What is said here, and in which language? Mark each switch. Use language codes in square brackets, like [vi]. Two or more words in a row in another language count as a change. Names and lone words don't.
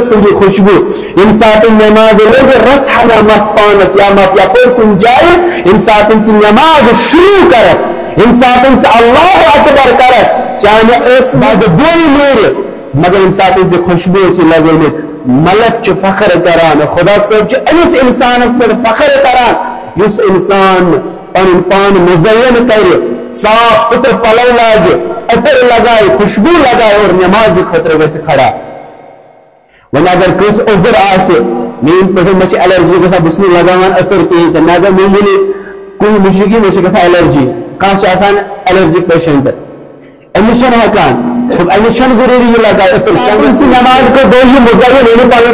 [ks] تُل یہِ خوشبو ییٚمہِ ساتہٕ نماز لٔگۍ رژھ ہنا متھ پانس یا متھ یپٲرۍ کُنہِ جایہِ ییٚمہِ ساتہٕ ژٕ نماز شروع کرکھ ییٚمہِ ساتہٕ ژٕ اللہ اکبر کرکھ چانہِ ٲس بدبوے نیرِ مگر ییٚمہِ ساتہٕ ژےٚ خوشبو ٲسی لگٲومٕتۍ ملک چھ فخر کران خدا صاحب چھ أمس انسانس پہ فخر کران یس انسان پن پان مزین کر صاف ستھر پلو لاگے [ur] عطر لگائے خوشبو لگائے [ks] اور نماز خطر گژھِ کھڑا وۄنۍ اگر کٲنٛسہِ عذر آسہِ میٲنۍ پٲٹھۍ مےٚ چھِ ایلرجی گژھان بہٕ چھُس نہٕ لگاوان عطر کِہیٖنۍ تہِ مےٚ اگر معموٗلی کُنہِ مُشرِکی مےٚ چھِ گژھان ایلرجی کانٛہہ چھُ آسان [en] allergy patient [ks] أمس چھنہٕ ہٮ۪کان أمس چھنہٕ ضروٗری یہِ لگاوِ عطر أمِس نماز کٔر گوٚو یہِ مُزین ییٚلہِ پنُن